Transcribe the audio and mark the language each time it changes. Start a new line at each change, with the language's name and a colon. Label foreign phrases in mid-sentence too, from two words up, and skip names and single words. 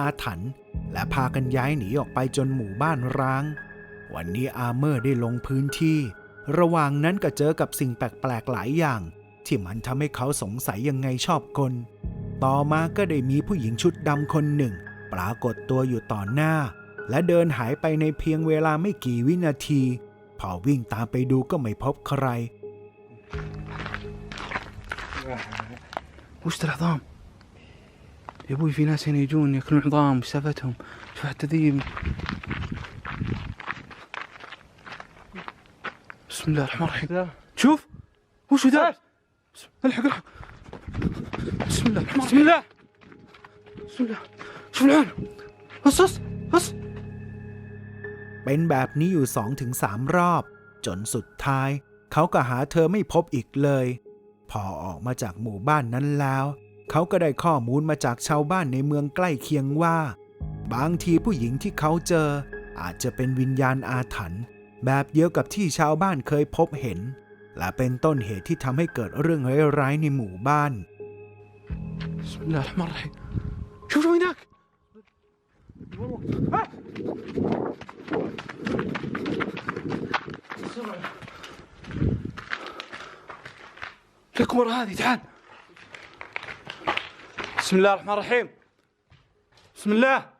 Thai: ถรรพ์และพากันย้ายหนีออกไปจนหมู่บ้านร้างวันนี้อาร์เมอร์ได้ลงพื้นที่ระหว่างนั้นก็เจอกับสิ่งแปลกๆหลายอย่างที่มันทำให้เขาสงสัยยังไงชอบกลต่อมาก็ได้มีผู้หญิงชุดดำคนหนึ่งปรากฏตัวอยู่ต่อหน้าและเดินหายไปในเพียงเวลาไม่กี่วินาทีพอวิ่งตามไปดูก็ไม่พบใคร
Arabic: وش العظام يا ابوي في ناس هنا يجون ياكلون عظام وش سالفتهم شوف حتى ذي بسم الله الرحمن الرحيم شوف وش ذا الحق بسم الله الرحمن بسم الله بسم الله شوف العين بص
Thai: เป็นแบบนี้อยู่ 2-3 รอบจนสุดท้ายเขาก็หาเธอไม่พบอีกเลยพอออกมาจากหมู่บ้านนั้นแล้วเขาก็ได้ข้อมูลมาจากชาวบ้านในเมืองใกล้เคียงว่าบางทีผู้หญิงที่เขาเจออาจจะเป็นวิญญาณอาถรรพ์แบบเดียวกับที่ชาวบ้านเคยพบเห็นและเป็นต้นเหตุที่ทำให้เกิดเรื่องร้ายๆในหมู่บ้าน
Arabic: بسم الله الرحمن الرحيم شوف هناك لك ورا هذه تعال بسم الله الرحمن الرحيم بسم الله